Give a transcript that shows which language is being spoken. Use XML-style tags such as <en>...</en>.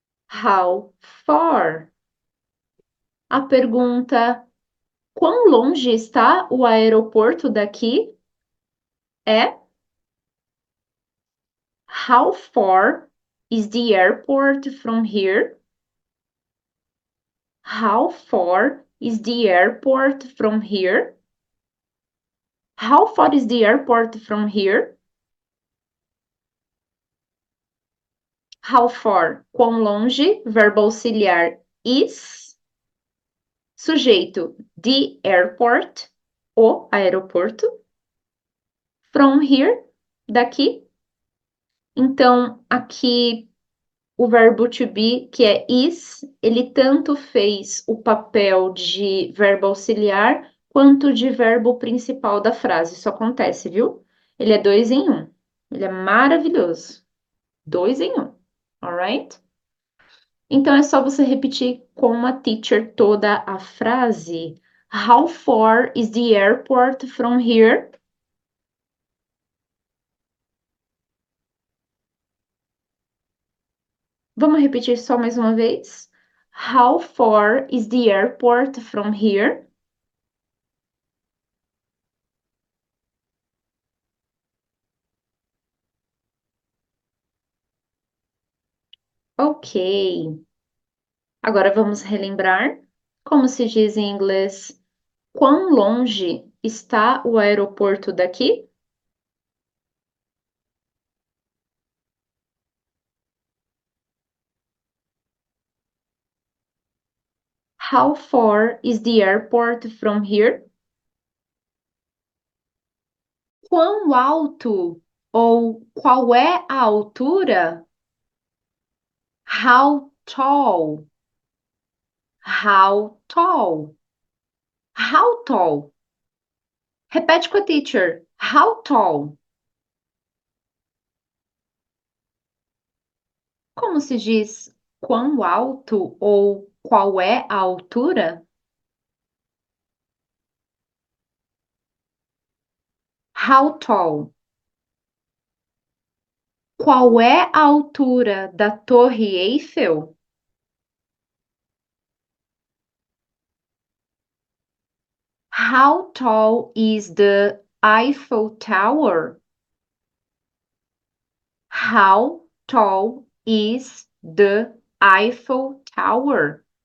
<en>How far?</en> <pt>A pergunta quão longe está o aeroporto daqui é</pt> <en>How far is the airport from here? How far is the airport from here? How far is the airport from here? How far?</en> <pt>Quão longe? Verbo auxiliar is. Sujeito</pt> <en>the airport,</en> <pt>o aeroporto.</pt> <en>From here,</en> <pt>daqui. Então, aqui o verbo to be, que é is, ele tanto fez o papel de verbo auxiliar quanto de verbo principal da frase. Isso acontece, viu? Ele é dois em um. Ele é maravilhoso. Dois em um.</pt> <en>Alright?</en> <pt>Então é só você repetir com a teacher toda a frase.</pt> <en>How far is the airport from here?</en> <pt>Vamos repetir só mais uma vez?</pt> <en>How far is the airport from here? Ok.</en> <pt>Agora vamos relembrar como se diz em inglês. Quão longe está o aeroporto daqui?</pt> <en>How far is the airport from here?</en> <pt>Quão alto ou qual é a altura?</pt> <en>How tall? How tall? How tall?</en> <pt>Repete com a teacher.</pt> <en>How tall?</en> <pt>Como se diz quão alto ou qual é a altura?</pt> <en>How tall?</en> <pt>Qual é a altura da Torre Eiffel?</pt> <en>How tall is the Eiffel Tower? How tall is the Eiffel Tower?</en>